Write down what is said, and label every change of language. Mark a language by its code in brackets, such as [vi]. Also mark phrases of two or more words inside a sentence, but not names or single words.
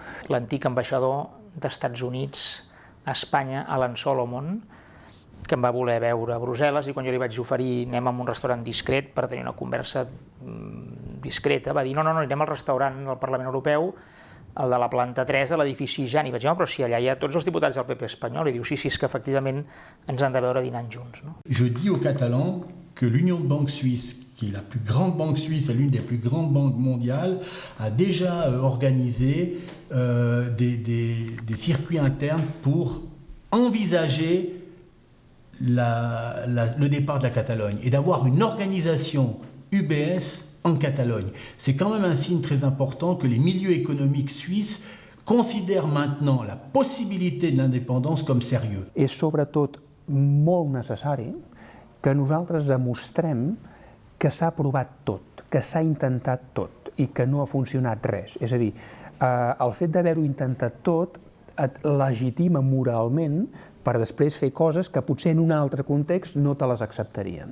[ca] L'antic ambaixador d'Estats Units a Espanya, Alan Solomon, que em va voler veure a Brussel·les i quan jo li vaig oferir anem a un restaurant discret per tenir una conversa discreta, va dir no, anirem al restaurant del Parlament Europeu, el de la planta 3 de l'edifici Jan, i vaig dir, però si allà hi ha tots els diputats del PP espanyol, i diu, sí, és que efectivament ens han de veure dinant junts. [fr] Je dis aux Catalans que l'Union de banque suisse, qui est la plus grande banque suisse et l'une des plus grandes banques mondiales, a déjà organisé des circuits internes pour envisager le départ de la Catalogne et d'avoir une organisation UBS en Catalogne. C'est quand même un signe très important que les milieux économiques suisses considèrent maintenant la possibilité de l'indépendance comme sérieux. [ca] És sobretot molt necessari que nosaltres demostrem que s'ha provat tot, que s'ha intentat tot i que no ha funcionat res. És a dir, el fet d'haver-ho intentat tot et legitima moralment per després fer coses que potser en un altre context no te les acceptarien.